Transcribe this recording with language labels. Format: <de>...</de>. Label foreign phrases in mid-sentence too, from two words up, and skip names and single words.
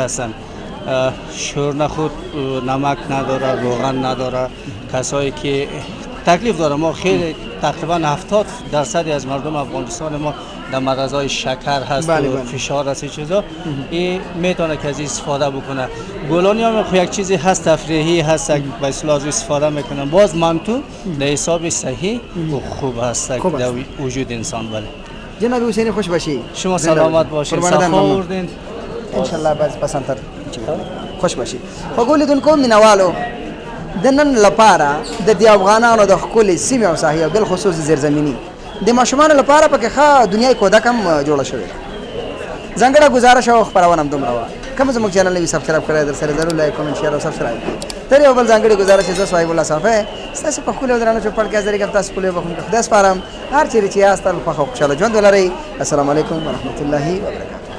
<fa>هستن شورنخود نمک نداره روغن نداره کسایی که تکلیف داره ما خیلی تقریبا 70% از مردم افغانستان ما در مرضای شکر هست و فشار هست چیزا این میتونه که از استفاده بکنه بولانی هم یک چیزی هست تفریحی هست به اصطلاح استفاده میکنن باز منتو در حساب صحیح و خوب هست در وجود انسان بله جناب حسینی خوش باشی شما سلامت باشید صحت خوردین</fa> <ar>ان شاء الله</ar> <fa>باز پسندتر خوش باشی</fa> <ps>خو ګولیدونکو مینوالو د نن لپاره د دې افغانانو د ښکلې سیمې او ساحې او بالخصوص زیرزمیني د ماشومانو لپاره پکې ښه دنیايي کودک هم جوړه شوې ده ځانګړه ګزارش او خپرونه هم دومره وه کوم زموږ چینل نوي سبسکرایب کړی در سره ضرور</ps> <en>like comment share</en> <ps>او سبسکرایب تر یو بل ځانګړې ګزارش زه صاحب الله صافی ستاسو په ښکلي او درانه چوپړ کې حاضرېږم تاسو ښکلي بخښونکي خدای سپارم هر چیرې چې یاست تل خوښ او خوشحاله ژوند ولرئ</ps> <ar>السلام علیکم ورحمة الله وبرکاته</ar>